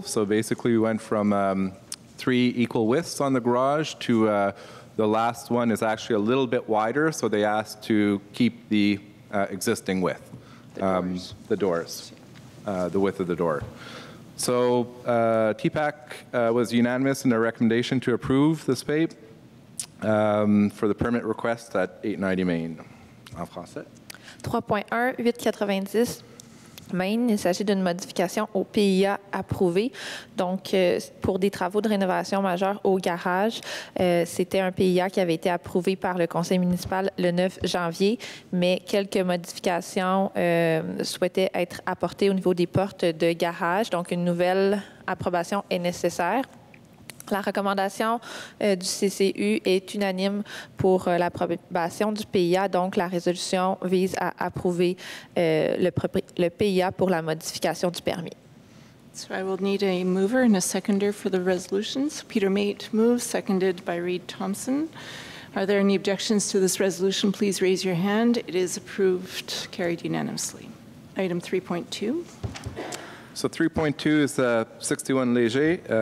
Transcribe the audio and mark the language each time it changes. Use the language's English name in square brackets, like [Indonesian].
[English] So basically we went from 3 equal widths on the garage to the last one is actually a little bit wider, so they asked to keep the existing width. The doors, the width of the door. So TPAC was unanimous in their recommendation to approve the SPAPE for the permit request at 890 Main. [French] En français. 3.1, 890 Main, il s'agit d'une modification au PIA approuvé. Donc, pour des travaux de rénovation majeure au garage, c'était un PIA qui avait été approuvé par le conseil municipal le 9 janvier, mais quelques modifications souhaitaient être apportées au niveau des portes de garage. Donc, une nouvelle approbation est nécessaire. La recommandation du CCU est unanime pour l'approbation du PIA, donc la résolution vise à approuver le PIA pour la modification du permis. [English] So I will need a mover and a seconder for the resolutions. Peter Mate moves, seconded by Reed Thompson. Are there any objections to this resolution? Please raise your hand. It is approved, carried unanimously. Item 3.2. So 3.2 is 61 Léger.